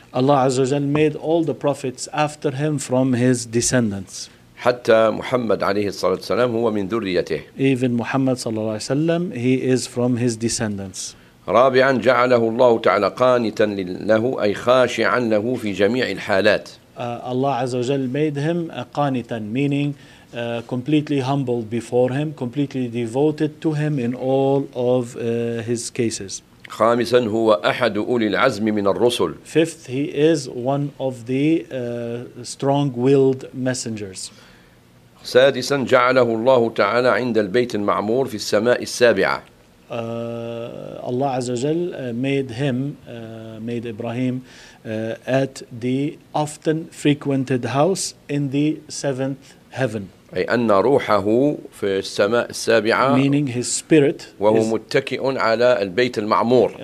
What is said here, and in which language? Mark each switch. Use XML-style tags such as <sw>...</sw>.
<en>Allah</en> <ar>عز وجل</ar> <en>made all the prophets after him from his descendants.</en> <ar>حتى محمد عليه الصلاة والسلام هو من ذريته.</ar> <en>Even Muhammad</en> <ar>صلى الله عليه وسلم,</ar> <en>he is from his descendants.</en> <ar>رابعا جعله الله تعالى قانتا له, أي خاشعا له في جميع الحالات.</ar> <en>Allah</en> <ar>عز وجل</ar> <en>made him قانتا, meaning completely humbled before him, completely devoted to him in all of his cases.</en> <ar>خامسا هو أحد أولي العزم من الرسل.</ar> <en>Fifth, he is one of the strong-willed messengers.</en> <ar>سادسا جعله الله تعالى عند البيت المعمور في السماء السابعة.</ar> <en>Allah</en> <ar>عز وجل</ar> <en>made Ibrahim at the often frequented house in the seventh heaven.</en> <ar>أي أن روحه في السماء السابعة,</ar> <en>meaning his spirit,</en> <ar>وهو متكئ على البيت المعمور.</ar>